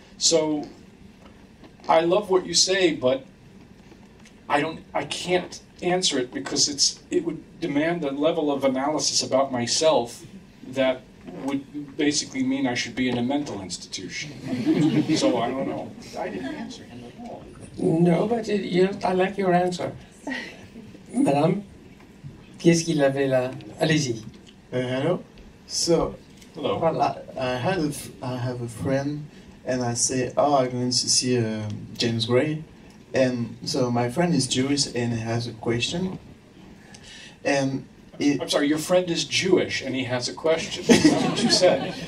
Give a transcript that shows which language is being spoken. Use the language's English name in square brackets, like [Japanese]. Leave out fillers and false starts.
[English] So I love what you say, but I can't answer it because it would demand a level of analysis about myself that would basically mean I should be in a mental institution. So I don't know. I didn't answer him at all. No, but I like your answer. [French] Madame, qu'est-ce qu'il avait là? Allez-y. [English] Hello. So, hello. I have a friend, and I say, "Oh, I'm going to see James Gray," and so my friend is Jewish and he has a question, and I'm sorry, your friend is Jewish and he has a question. That's what you said.